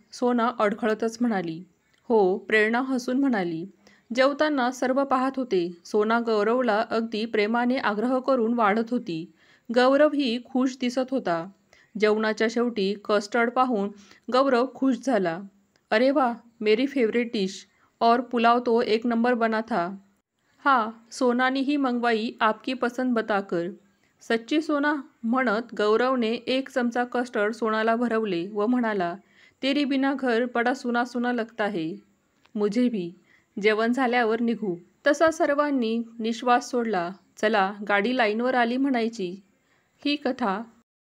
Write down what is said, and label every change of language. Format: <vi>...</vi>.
<mr>सोना अडखळतच म्हणाली. हो, प्रेरणा हसून म्हणाली. जेवताना सर्व पाहत होते. सोना गौरवला अगदी प्रेमाने आग्रह करून वाढत होती. गौरवही खुश दिसत होता. जेवणाच्या शेवटी कस्टर्ड पाहून गौरव खुश झाला.</mr> <hi>अरे वा, मेरी फेवरेट डिश. और पुलाव तो एक नंबर बना था. हाँ, सोनानी ही मंगवाई आपकी पसंद बताकर. सच्ची सोना?</hi> <mr>म्हणत गौरवने 1 चमचा कस्टर्ड सोनाला भरवले व म्हणाला,</mr> <hi>तेरी बिना घर बडा सुना सुना लगता है. मुझे भी.</hi> <mr>जेवण झाल्यावर निघू. तसा सर्वांनी निश्वास सोडला. चला, गाडी लाईनवर आली म्हणायची. ही कथा</mr>